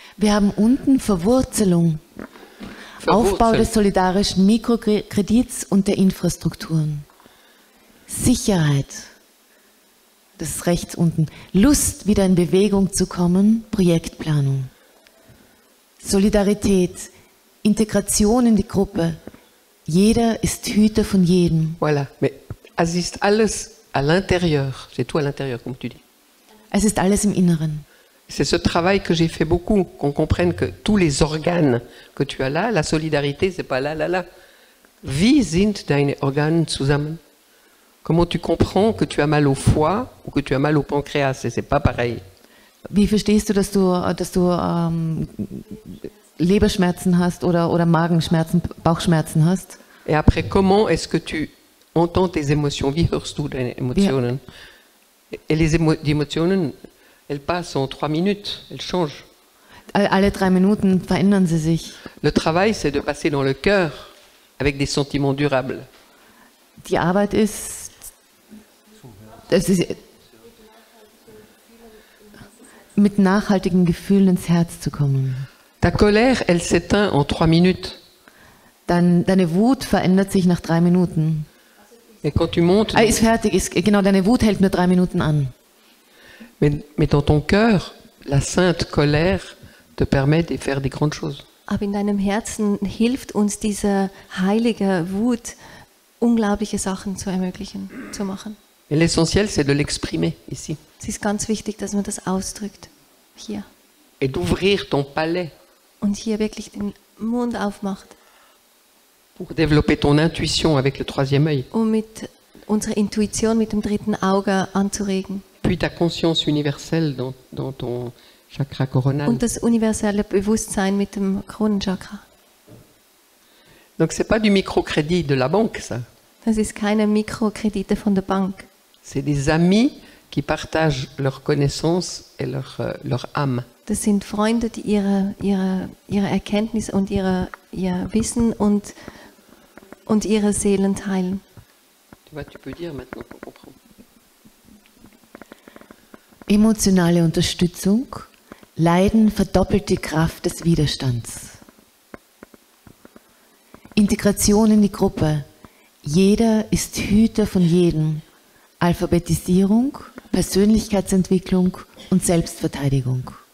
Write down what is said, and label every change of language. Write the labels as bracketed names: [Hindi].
[German] Wir haben unten Verwurzelung. Aufbau des solidarischen Mikrokredits und der Infrastrukturen. Sicherheit. Das ist rechts unten. Lust, wieder in Bewegung zu kommen. Projektplanung. Solidarität. Integration in die Gruppe. Jeder ist Hüter von jedem. [French] Voilà. Mais [German] es ist alles [French] à l'intérieur. C'est tout à l'intérieur, comme tu dis. [German] Es ist alles im Inneren. [French] C'est ce travail que j'ai fait beaucoup, qu'on comprenne que tous les organes que tu as là, la solidarité, c'est pas là. [German] Wie sind deine Organe zusammen? [French] Comment tu comprends que tu as mal au foie ou que tu as mal au pancréas? C'est pas pareil. [German] Wie verstehst du, dass du Leberschmerzen hast oder Magenschmerzen, Bauchschmerzen hast? [French] Et après, comment est-ce que tu entends tes émotions? [German] Wie hörst du deine Emotionen? [French] Et les Emotionen, elles passent en 3 minutes, elles changent. [German] Alle 3 Minuten verändern sie sich. [French] Le travail, c'est de passer dans le cœur avec des sentiments durables. [German] Die Arbeit ist mit nachhaltigen Gefühlen ins Herz zu kommen. [French] Ta colère, elle s'éteint en 3 minutes. [German] Deine Wut verändert sich nach 3 Minuten. [French] Et quand tu montes, [German] Ist fertig, genau, deine Wut hält nur 3 Minuten an. [French] Mais dans ton cœur, la sainte colère te permet de faire des grandes choses. [German] Aber in deinem Herzen hilft uns diese heilige Wut, unglaubliche Sachen zu ermöglichen, zu machen. [French] Et l'essentiel, c'est de l'exprimer ici. [German] Es ist ganz wichtig, dass man das ausdrückt, hier. [French] Et d'ouvrir ton palais. [German] Und hier wirklich den Mund aufmacht. [French] Pour développer ton intuition avec le 3e œil. [German] Um mit unserer Intuition, mit dem 3. Auge anzuregen. [French] Puis ta conscience universelle dans ton chakra coronal. [German] Und das universelle Bewusstsein mit dem Kronenchakra. [French] Donc c'est pas du microcrédit de la banque, ça. [German] Das ist keine Mikrokredite von der Bank. [French] C'est des amis qui partagent leurs connaissances et leur âme. [German] Das sind Freunde, die ihre Erkenntnis und ihr Wissen und ihre Seelen teilen. [French] Tu vois, tu peux dire maintenant qu'on comprend. [German] Emotionale Unterstützung. Leiden verdoppelt die Kraft des Widerstands. Integration in die Gruppe. Jeder ist Hüter von jedem. Alphabetisierung, Persönlichkeitsentwicklung und Selbstverteidigung.